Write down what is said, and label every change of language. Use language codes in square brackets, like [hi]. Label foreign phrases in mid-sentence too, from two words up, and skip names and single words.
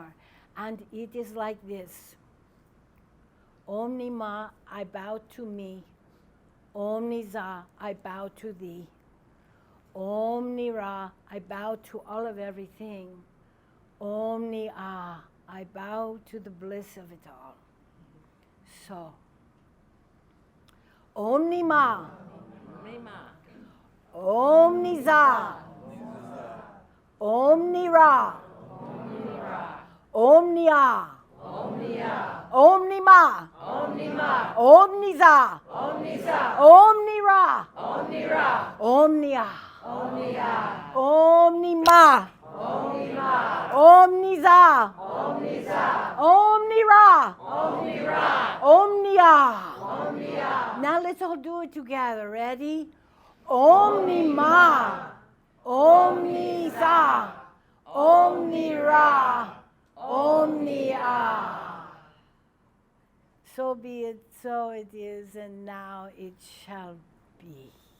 [en] And it is like this. Om Nima, I bow to me. Om Niza, I bow to thee. Om Nira, I bow to all of everything. Om Ni Ah, I bow to the bliss of it all. So, Om Nima, Om Niza, Om Nira, Om Nia, Om Nima, Om Niza, Om Nira, Om Nia, Om Nima, Om Niza, Om Nira, Om Nia. Now let's all do it together. Ready? Om Nima, Om Niza, Om Nira, Om Nia. So be it, so it is, and now it shall be.